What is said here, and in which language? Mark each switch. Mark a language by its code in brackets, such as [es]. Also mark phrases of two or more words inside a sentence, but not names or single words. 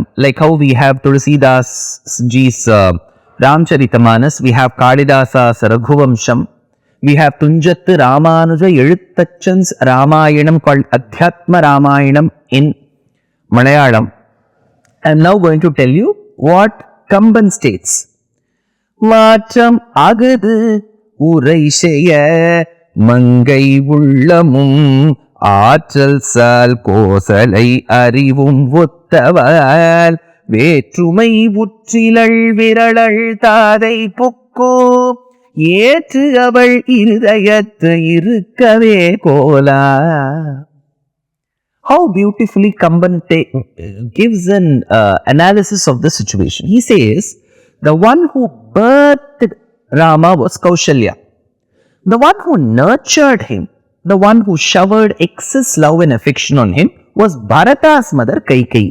[en] Like how we have Tulsidas ji's Ramcharitamanas, we have Kalidasa's Raghuvamsham, we have Tunjat Ramanuja Eluttachan's Ramayanam called Adhyatma Ramayanam in Malayalam. I am now going to tell you what Kamban states. [ta] மாத்ரம் அகடு உரை மங்கை உள்ளமும் ஆற்றல் சால் கோசலை அறிவும் ஒத்தவால் வேற்றுமை உற்றிலள் விரளள் தாதை புக்கோ ஏற்று அவள் இருதயத்து இருக்கவே கோலா. [en] How beautifully Kamban gives an analysis of the situation. He says, the one who birthed Rama was Kausalyā. The one who nurtured him, the one who showered excess love and affection on him was Bharata's mother Kaikeyi.